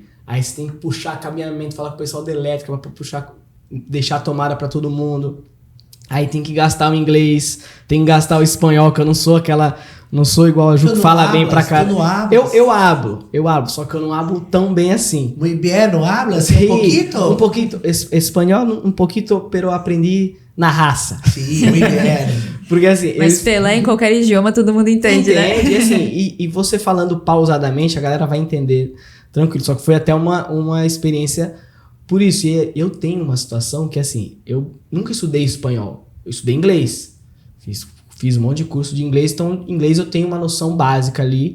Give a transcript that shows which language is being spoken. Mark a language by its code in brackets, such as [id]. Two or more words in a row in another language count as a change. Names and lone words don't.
[pt] Aí você tem que puxar caminhamento, falar com o pessoal da elétrica para puxar, deixar a tomada para todo mundo. Aí tem que gastar o inglês, tem que gastar o espanhol, que eu não sou igual a Ju que fala bem pra cá. Eu hablo, só que eu não hablo tão bem assim. [es] Muy bien, ¿no hablas? Sí, Un poquito? un poquito. [pt] Espanhol, um pouquito, pero aprendi na raça. Sim, [es] muy bien. [pt] Porque assim... Mas Pelé em qualquer idioma todo mundo entende, né? Entende, assim, e você falando pausadamente, a galera vai entender tranquilo. Só que foi até uma experiência por isso. E eu tenho uma situação que, assim, eu nunca estudei espanhol. Eu estudei inglês. Fiz um monte de curso de inglês, então inglês eu tenho uma noção básica ali.